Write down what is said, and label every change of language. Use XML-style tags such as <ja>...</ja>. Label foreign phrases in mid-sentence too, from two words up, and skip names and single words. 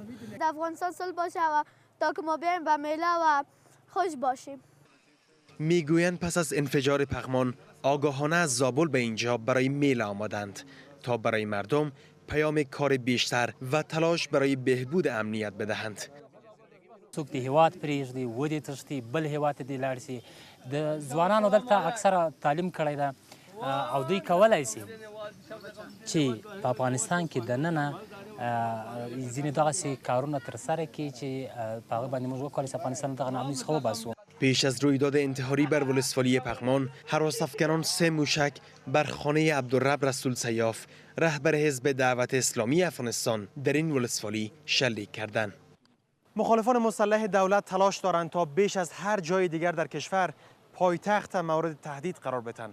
<fa>در افغانستان صلح باشه و تا که ما بیایم به میله و خوش باشیم. میگویند پس از انفجار پغمان آگاهانه از زابل به اینجا برای میله آمدند تا برای مردم پیام کار بیشتر و تلاش برای بهبود امنیت بدهند.</fa> <ps>څوک د هیواد پرېږدي ودې تښتي بل هیواد ته دې لاړ شي. د ځوانانو دلته اکثره تعلیم کړی ده او دوی کولی شي چې په افغانستان کې دننه ځینې دغسې کارونه ترسره کړي چې په هغه باندې موږ وکولی شو افغانستان دغه ناامني څخه وباسو.</ps> <fa>پیش از رویداد انتحاری بر ولسوالی پغمان، هراس‌افکنان 3 موشک بر خانه عبدالرب رسول سیاف، رهبر حزب دعوت اسلامی افغانستان، در این ولسوالی شلیک کردند. مخالفان مسلح دولت تلاش دارند تا بیش از هر جای دیگر در کشور پایتخت مورد تهدید قرار بدهند.</fa>